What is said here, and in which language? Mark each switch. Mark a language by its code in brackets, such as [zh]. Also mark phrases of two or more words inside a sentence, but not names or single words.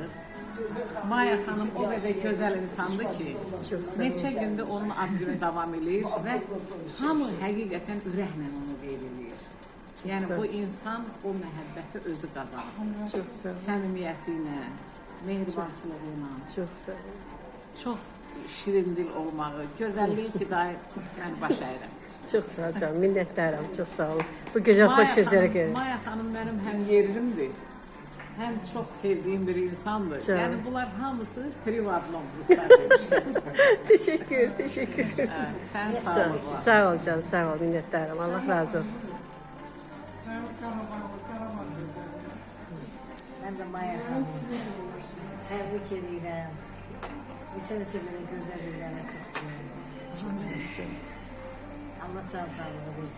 [az] Maya xanım o qədər gözəl insandır ki, neçə gündə onun ad günü davam edir və hamı həqiqətən ürəklə onu qeyd edir. Yəni bu insan o məhəbbəti özü qazanır. [tr] Çok sağ olun. [az] Səmimiyyəti ilə, mehribançılığı ilə, [tr] Çok sağ olun. [az] çox şirin dil olmağı, gözəlliyi ki, daim yəni baş əyirəm. [tr] Çok sağ ol canım, minnettarım. Çok sağ olun. Bu güzel hoş sözlere gelin. [az] Maya xanım mənim həm yerimdir, həm çox sevdiyim bir insandır. Canım. Yəni bunlar hamısı privatlan ruslar demişlər. [tr] Teşekkür. [az] Sən sağ Sağ ol. ol, sağ ol canım, sağ ol, minnettarım. Allah razı olsun. [tr] Ben Karabağ Ben de Maya Hanım'ı tebrik ederim. Bir sene böyle güzel günlerine çıksın. Allah can sağlığı versin.